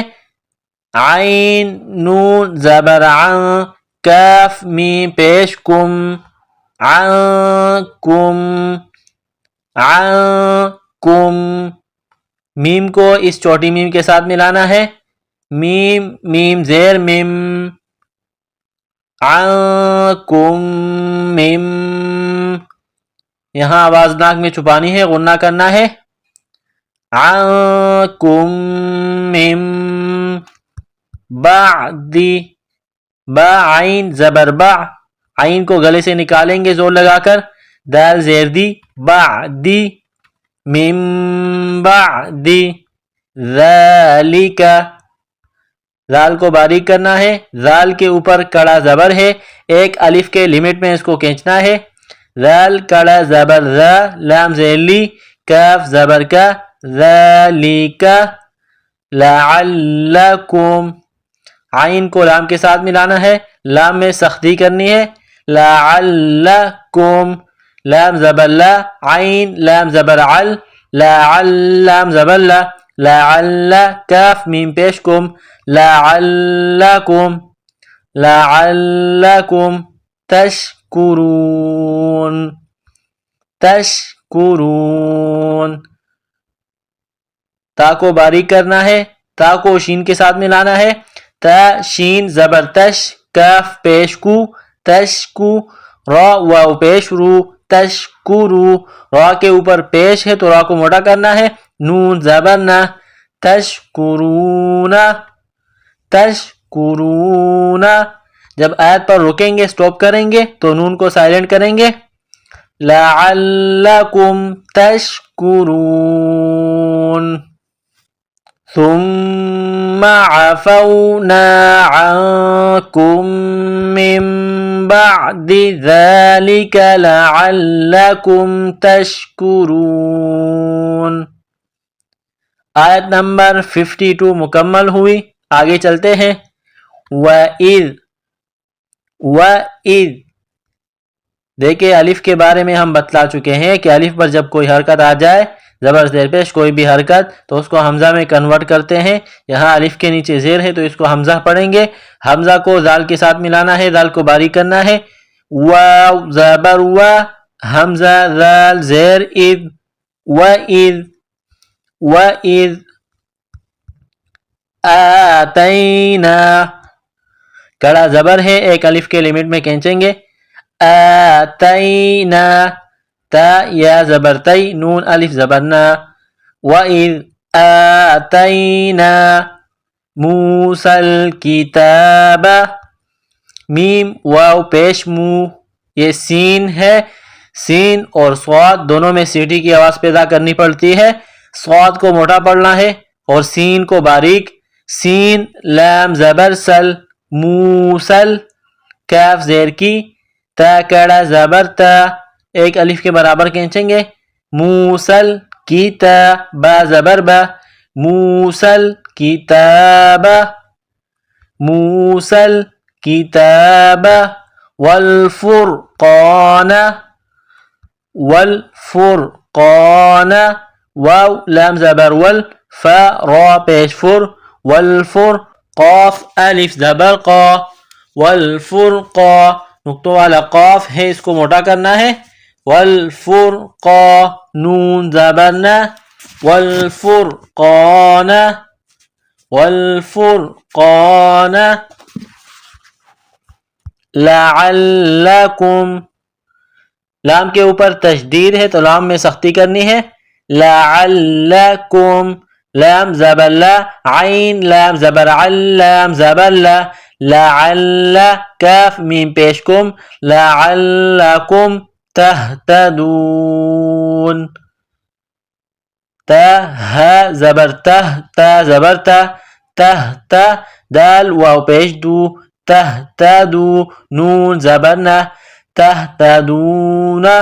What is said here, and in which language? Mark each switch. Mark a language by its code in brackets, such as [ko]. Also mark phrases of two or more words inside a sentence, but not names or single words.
[ur] عین نون زبر عن، کاف میم پیش کم، عنکم، عنکم، میم کو اس چھوٹی میم کے ساتھ ملانا ہے، میم میم زیر میم، عنکم میم، یہاں آواز ناک میں چھپانی ہے، غنہ کرنا ہے۔ [ar] عنکم من بعد، [ur] با عین زبر با، عین کو گلے سے نکالیں گے زور لگا کر، دال زیر دی، بعدی، [ar] من بعد ذالک، [ur] ذال کو باریک کرنا ہے، ذال کے اوپر کڑا زبر ہے، ایک الف کے لمٹ میں اس کو کھینچنا ہے۔ ذال کڑا زبر ذا، لام زیر لی، کاف زبر کا، ذالک، لعلکم، عین کو لام کے ساتھ ملانا ہے، لام میں سختی کرنی ہے، لعلکم، لام زبر لا، عین لام زبر عل، لعل لام زبر لا، لعل کاف میم پیش کم، لعلکم، [ar] لعلکم تشکرون، [ur] تشکرون، تا کو باریک کرنا ہے، تا کو شین کے ساتھ ملانا ہے، تا شین زبر تش، کاف پیش کو، تشکو، را واو پیش رو، تشکرو، را کے اوپر پیش ہے تو را کو موٹا کرنا ہے، نون زبر نا، تشکرون، تشکرون، جب آیت پر رکیں گے سٹاپ کریں گے تو نون کو سائلنٹ کریں گے۔ [ar] لعلکم تشکرون، ثم عفونا عنکم من بعد ذلك لعلکم تشکرون۔ [ur] آیت نمبر 52 مکمل ہوئی، آگے چلتے ہیں۔ وَإِذْ، وَإِذْ، دیکھیں الف کے بارے میں ہم بتلا چکے ہیں کہ الف پر جب کوئی حرکت آ جائے زبر زیر پیش کوئی بھی حرکت تو اس کو حمزہ میں کنورٹ کرتے ہیں. یہاں الف کے نیچے زیر ہے تو اس کو حمزہ پڑھیں گے. حمزہ کو زال کے ساتھ ملانا ہے, زال کو باریک کرنا ہے. واو زبر وا, حمزہ زال زیر اذ, [ar] وَإِذْ وَإِذْ آتَيْنَا, [ur] کڑا زبر ہے, ایک الف کے لمٹ میں کھینچیں گے. آتَيْنَا, تا یا زبر تی, نون الف زبر نا. [ar] وَإِذْ آتَيْنَا مُوسَى الْكِتَابَ, [ur] میم واو پیش مو, یہ سین ہے. سین اور صاد دونوں میں سیٹی کی آواز پیدا کرنی پڑتی ہے. صاد کو موٹا پڑھنا ہے اور سین کو باریک. سین لام زبر سل, موسل, کاف زیر کی, تا کڑا زبر تا, ایک الف کے برابر کھینچیں گے. موسل کی تا, با زبر با, [ar] موسل کتاب, موسل کتاب. [ur] والفرقان, والفرقان, واو لام زبر ول, فا را پیش فر, والفر, قاف الف زبر قا, والفرقا, نقطوں والا قاف ہے اس کو موٹا کرنا ہے. والفرقا, نون زبر نا, والفرقان, والفرقان. لعلکم, لام کے اوپر تشدید ہے تو لام میں سختی کرنی ہے. لعلکم, لام زبر لا, عین لام زبر عل, لام زبر لا. لعل, کاف میم پیش کم, [ar] لعلکم تہتدون, [ur] تا ها زبر تہ, تا زبر تا, تہتا, دال واو پیش دو, تہتدو, نون زبر نا, تہتدون.